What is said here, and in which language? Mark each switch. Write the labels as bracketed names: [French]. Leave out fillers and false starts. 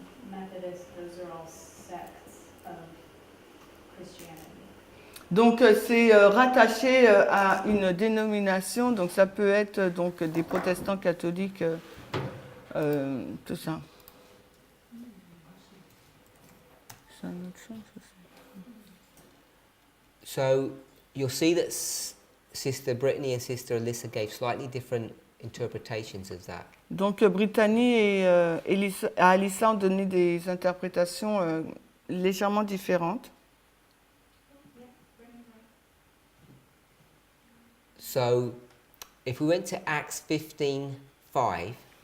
[English] Methodist, those are all sects of Christianity. [French] Donc c'est rattaché à une dénomination, donc ça peut être donc des protestants catholiques, tout ça. C'est un autre sens aussi. [English] So you'll see that Sister Brittany and Sister Alyssa gave slightly different interpretations of that. [French] Donc Brittany et Alyssa ont donné des interprétations légèrement différentes. [English] So if we went to Acts 15:5,